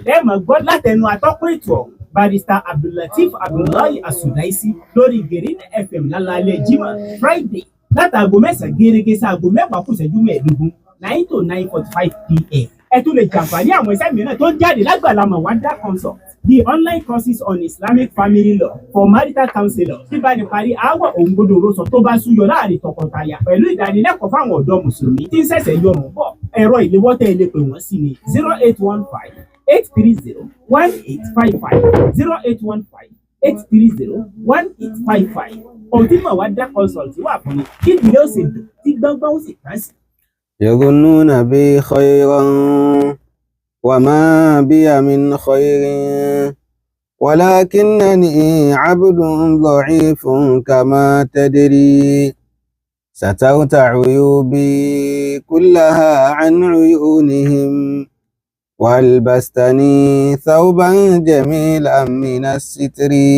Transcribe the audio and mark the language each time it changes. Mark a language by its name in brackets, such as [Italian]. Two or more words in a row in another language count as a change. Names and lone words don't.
[Yoruba] Ẹ máa gbọ́ látẹnu atọ́kùn ètò ọ̀hún Barrister Abdulateef Abdullahi Asudaisi lórí Ìgbèrè FM lálálẹ́ Jímọ̀ Friday látàgò 9 gẹ́gẹ́ sáàgò 10 kù ìṣẹ́jú 15 9 to 9:45 p.m. Ẹ tún lè jàǹfààní àwọn iṣẹ́ mìíràn tó ń jáde lágbàlá Mawada Consult, [English] the online courses on Islamic family law for marital counselors [Yoruba] tí bá ní parí aáwọ̀ òun gbọdọ̀ rọ́sọ tó bá súyọ láàrin tọkọtaya pẹ̀lú ìdánilẹ́kọ̀ọ́ fáwọn ọ̀dọ́ mùsùlùmí tí ń ṣẹ̀ṣẹ̀ yọrùn bọ̀. Ẹ̀rọ ìléwọ́ tẹ́ ẹ lè pè wọ́n sí ni 0815-830-1855 0815-830-1855. Ohun tí Mawada Consult wà fún ni kí ìdílé ó sì dùn tí gbọ́ngbọ́n ó sì tán sí. [Arabic] يظنون بي خيرا وما بي من خير ولكنني عبد ضعيف كما تدري سترت عيوبي كلها عن عيونهم وألبستني ثوبا جميلا من الستر